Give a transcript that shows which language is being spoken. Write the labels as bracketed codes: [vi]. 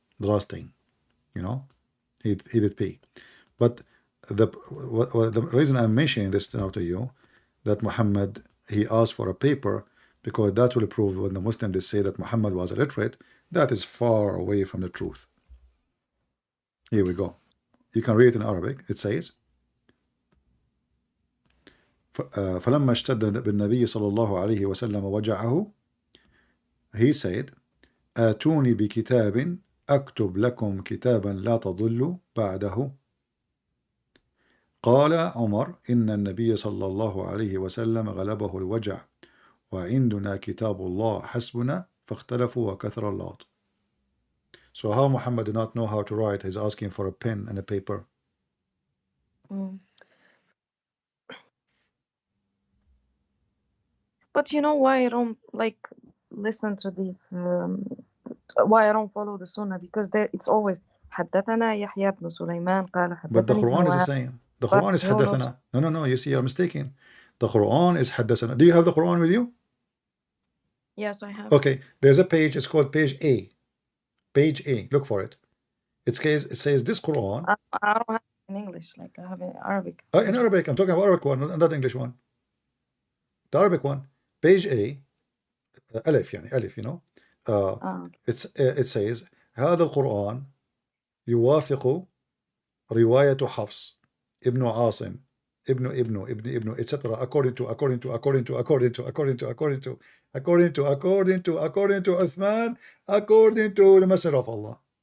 [en] The last thing, you know, he did pee. But the reason I'm mentioning this now to you, that Muhammad he asked for a paper, because that will prove when the Muslims they say that Muhammad was illiterate, that is far away from the truth. Here we go. You can read it in Arabic. It says, [ar] فلما اشتد بالنبي صلى الله عليه وسلم وجعه, [en] he said, [ar] آتوني بكتاب أكتب لكم كتابا لا تضلوا بعده. قال عمر إن النبي صلى الله عليه وسلم غلبه الوجع وعندنا كتاب الله حسبنا فاختلفوا وكثر اللغط. [en] So how Muhammad did not know how to write, he's asking for a pen and a paper. But you know why I don't like listen to these? Why I don't follow the Sunnah? Because it's always [ar] حدثنا يحيى بن سليمان قال حدثني. [en] But the Quran is the same. The Quran is حدثنا. No. You see, you're mistaken. The Quran is حدثنا. Do you have the Quran with you? Yes, I have. Okay, there's a page. It's called page A. Page A. Look for it. It says this Quran. I don't have it in English. Like I have it in Arabic. In Arabic. I'm talking about Arabic one, not the English one. The Arabic one. Page A. [ar] ألف يعني ألف, [en] you know. It says [ar] هذا القرآن يوافق رواية حفص ابن عاصم ابن etc. [en] according to Uthman, according to the Messenger of Allah.